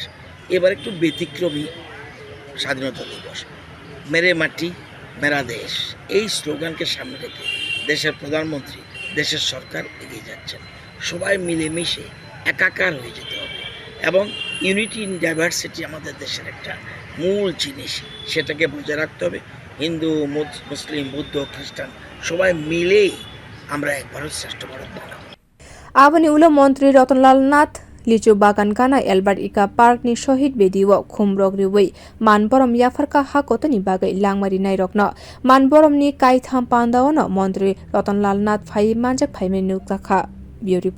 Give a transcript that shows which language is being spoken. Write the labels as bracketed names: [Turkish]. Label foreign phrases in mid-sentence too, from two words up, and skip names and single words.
[Bangla] এবার একটু ব্যতিক্রমী স্বাধীনতা দিবস, মেরে মাটি মেরা দেশ, এই স্লোগানকে সামনে রেখে দেশের প্রধানমন্ত্রী, দেশের সরকার এগিয়ে যাচ্ছেন। সবাই মিলেমিশে একাকার হয়ে যেতে হবে এবং [English] unity in diversity [Bangla] আমাদের দেশের একটা মূল জিনিস, সেটাকে বজায় রাখতে হবে। হিন্দু, মুসলিম, বৌদ্ধ, খ্রিস্টান সবাই মিলেই আমরা এক ভারত শ্রেষ্ঠ ভারত বানাবো। [Kok Borok] Abani ulo montri Ratan Nath Licu bagan kana Albert Ika Park ni Shohid Bediwo Khumrok Riwi Manborom Yafarka hakotor ni bagai langmari nairokno Manborom ni kaitham panda ono montri Ratan Nath phai manjak phai menuk takha.